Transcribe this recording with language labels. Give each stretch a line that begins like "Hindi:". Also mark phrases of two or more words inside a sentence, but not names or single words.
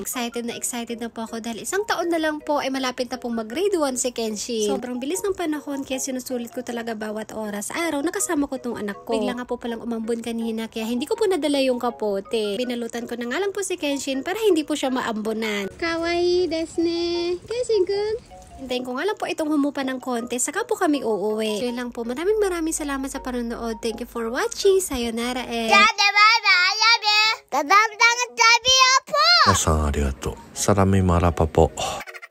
Filipino: Excited na po ako dahil 1 taon na lang po ay malapit na pong mag-grade 1 si Kenshin. Sobrang bilis ng panahon kaya sinusulit ko talaga bawat oras. Araw, nakasama ko tong anak ko. Bigla nga po palang umambon kanina kaya hindi ko po nadala yung kapote. Binalutan ko na nga lang po si Kenshin para hindi po siya maambunan.
Japanese: Kawaii desu ne. Kenshin-kun.
Filipino: Hintayin ko nga lang po itong humupa ng konti, saka po kami uuwi. So yun lang po. Maraming salamat sa panonood.
English: Thank you for watching. Sayonara and...
Japanese: 皆さんありがとう。サラミマラパポ。